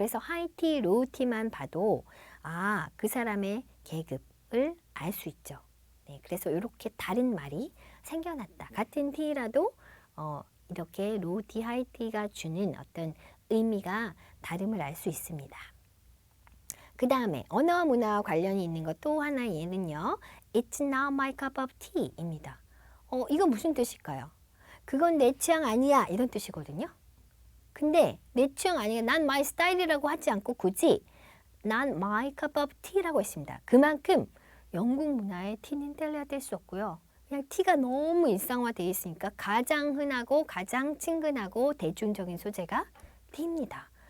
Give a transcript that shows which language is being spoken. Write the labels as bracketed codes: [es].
[ko] 그래서 하이티, 로우티만 봐도 그 사람의 계급을 알 수 있죠. 네, 그래서 이렇게 다른 말이 생겨났다. 같은 티라도 이렇게 로우티, 하이티가 주는 어떤 의미가 다름을 알 수 있습니다. 그 다음에 언어와 문화와 관련이 있는 것 또 하나의 예는요. [en] It's not my cup of tea 입니다. [ko] 이거 무슨 뜻일까요? 그건 내 취향 아니야 이런 뜻이거든요. 근데 내 취향 아니야, 난 [en] my style [ko] 이라고 하지 않고 굳이 난 [en] my cup of tea [ko] 라고 했습니다. 그만큼 영국 문화에 티는 뗄래야 뗄 수 없고요. 그냥 티가 너무 일상화되어 있으니까 가장 흔하고 가장 친근하고 대중적인 소재가 티입니다.